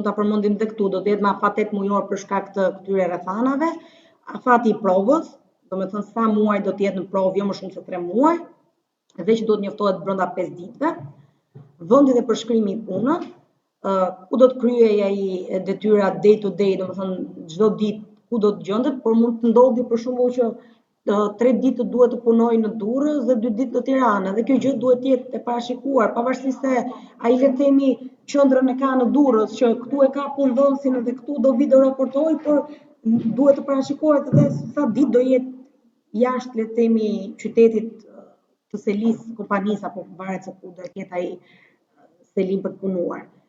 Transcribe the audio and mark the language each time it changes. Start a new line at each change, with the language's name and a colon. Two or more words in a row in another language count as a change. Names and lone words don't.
Albanian: mund ta përmendim edhe këtu, do të jetë me afat 8 mujor për shkak të këtyre rrethanave, afati i provës, domethënë sa muaj do të jetë në provë, jo më shumë se 3 muaj, dhe që duhet njoftohet brenda 5 ditëve, vendi dhe përshkrimi i punës, ku do të kryej ai detyrat
English: day to day,
Albanian: domethënë çdo ditë ku do të gjendet, por mund të ndodhi për shembull që 3 ditë duhet të punoj në Durrës dhe 2 ditë në Tiranë, dhe kjo gjë duhet të jetë e parashikuar, pavarësisht se ai le të themi qendrën e ka në Durrës, që këtu e ka punëdhënësin dhe këtu do vi do raportoj, por duhet të parashikohet edhe sa ditë do jetë jashtë le të themi qytetit të selis kompanisë apo varet se ku do të jetë ai selim për të punuar.